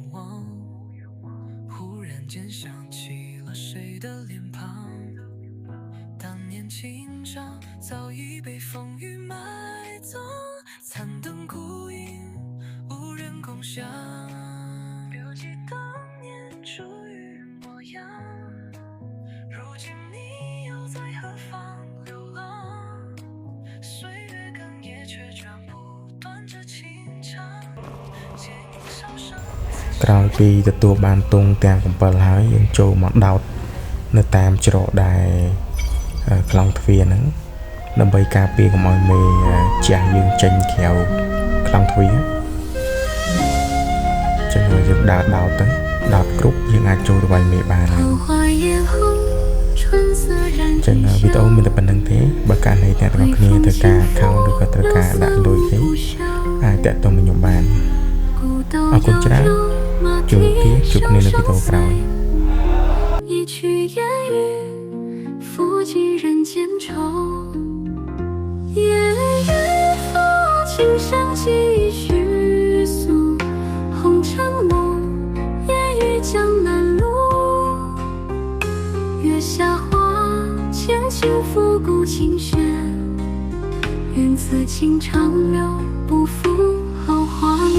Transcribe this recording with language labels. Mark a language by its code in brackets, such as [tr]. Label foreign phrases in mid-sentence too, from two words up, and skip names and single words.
[zh] 望，忽然间想起了谁的脸庞，当年情长早已被风雨埋葬，残灯孤影无人共享。犹记当年初遇模样，如今你又在何方流浪？岁月更迭却斩不断这情长。 [km] ក្រោយពីទទួលបានទង់ទាំង7ហើយយើងចូលមកដោតនៅតាមច្រកដែលខ្លងទ្វារហ្នឹងដើម្បីការពារកុំឲ្យមេចាស់យើងចេញក្រៅខ្លងទ្វារចឹងយើងដើរដោតទៅដោតគ្រប់យើងអាចចូលទៅវាយមេបាន ចឹងវីដេអូមានតែប៉ុណ្្នឹងទេបើកាលណាអ្នកទាំងអស់គ្នាត្រូវការ account ឬក៏ត្រូវការដាក់លុយអីអាចតាក់ទងមកខ្ញុំបានអរគុណច្រើនជួបគ្នានៅវីដេអូក្រោយ [zh] 一曲烟雨抚尽人间愁，夜雨抚琴声继续诉，红尘梦烟雨江南路，月下花千顷复古琴弦，愿此情长留不负好画面。